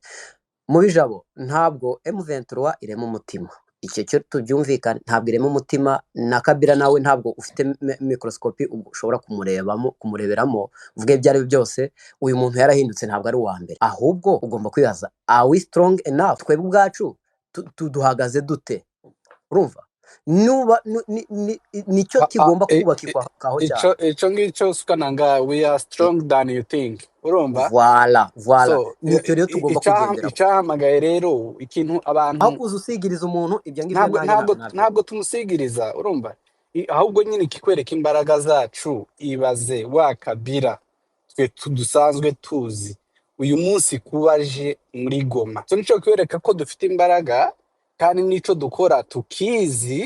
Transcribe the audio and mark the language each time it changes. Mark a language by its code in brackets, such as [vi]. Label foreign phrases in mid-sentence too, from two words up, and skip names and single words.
[rw] Mu bijabo ntabwo M23 irema umutima, icyo cyo tubyumvikana. Ntabwo irema umutima, na Kabila nawe ntabwo ufite microscope ushobora kumureberamo uvuge ibyo ari byose. Uyu muntu yarahindutse, ntabwo ari uwa mbere. Ahubwo ugomba kwibaza, [en] are we strong enough? [rw] Twebwe ubwacu duhagaze dute? Urumva? Nicyo kigomba kubakirwa kaho cyane. Icyo ngicyo sukananga, [en] we are strong than you think. [rw] Urumva? Voilà. So, Nicyo rero tugomba kugendera. Icyahamagaye rero ikintu abantu aho uzusigiriza umuntu ibyo ngibyo ntabwo tumusigiriza, urumva? Ahubwo nyine kikwereka imbaraga zacu. Ibaze wa Kabila twe dusanzwe tuzi uyu munsi kubaje muri Goma, so nicyo kwereka ko dufite imbaraga kandi nico dukora tukizi.